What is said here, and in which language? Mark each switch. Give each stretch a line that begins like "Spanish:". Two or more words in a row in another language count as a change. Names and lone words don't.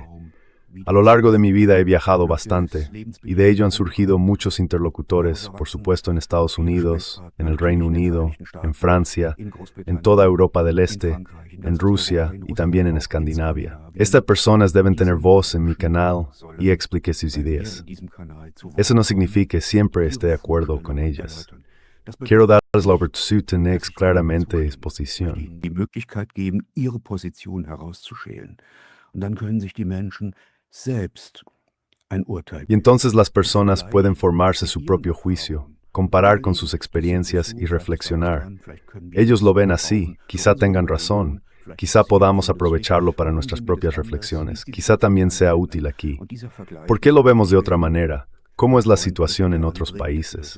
Spanish: A lo largo de mi vida he viajado bastante, y de ello han surgido muchos interlocutores, por supuesto en Estados Unidos, en el Reino Unido, en Francia, en toda Europa del Este, en Rusia y también en Escandinavia. Estas personas deben tener voz en mi canal y explique sus ideas. Eso no significa que siempre esté de acuerdo con ellas. Quiero darles la oportunidad de tener claramente su posición.
German: Die Möglichkeit geben, ihre Position herauszuschälen. Und dann können sich die Menschen selbst ein Urteil.
Spanish: Y entonces las personas pueden formarse su propio juicio, comparar con sus experiencias y reflexionar. Ellos lo ven así, quizá tengan razón, quizá podamos aprovecharlo para nuestras propias reflexiones, quizá también sea útil aquí. ¿Por qué lo vemos de otra manera? ¿Cómo es la situación en otros países?